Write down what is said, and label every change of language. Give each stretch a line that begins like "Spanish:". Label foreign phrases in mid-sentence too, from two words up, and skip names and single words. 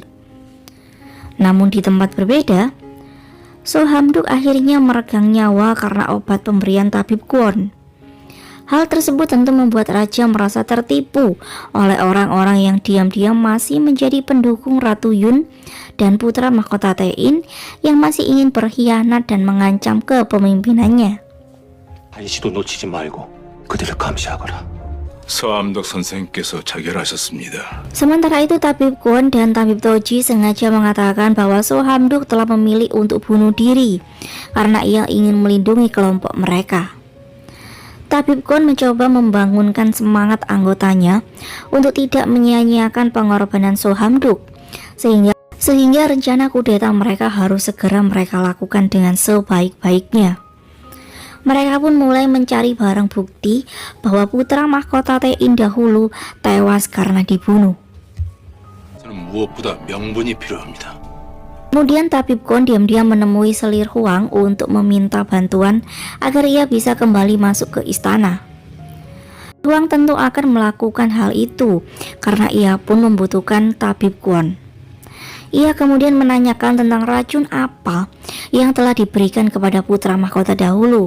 Indonesian: Namun di tempat berbeda, So Hamduk akhirnya meregang nyawa karena obat pemberian tabib Kwon. Hal tersebut tentu membuat raja merasa tertipu oleh orang-orang yang diam-diam masih menjadi pendukung Ratu Yun dan putra mahkota Taein yang masih ingin berkhianat dan mengancam kepemimpinannya.
Korean: 한시도 놓치지 말고 그들을 감시하거라. 서암덕 선생님께서 자결하셨습니다.
Indonesian: Sementara itu tabib Kwon dan tabib Toji sengaja mengatakan bahwa So Hamduk telah memilih untuk bunuh diri karena ia ingin melindungi kelompok mereka. Tabib Kwon mencoba membangunkan semangat anggotanya untuk tidak menyia-nyiakan pengorbanan So Hamduk, sehingga rencana kudeta mereka harus segera mereka lakukan dengan sebaik-baiknya. Mereka pun mulai mencari barang bukti bahwa putra mahkota Taein dahulu tewas karena dibunuh.
Korean: 저는 무엇보다 명분이 필요합니다.
Indonesian: Kemudian tabib Kwon diam-diam menemui Selir Huang untuk meminta bantuan agar ia bisa kembali masuk ke istana. Huang tentu akan melakukan hal itu karena ia pun membutuhkan tabib Kwon. Ia kemudian menanyakan tentang racun apa yang telah diberikan kepada putra mahkota dahulu.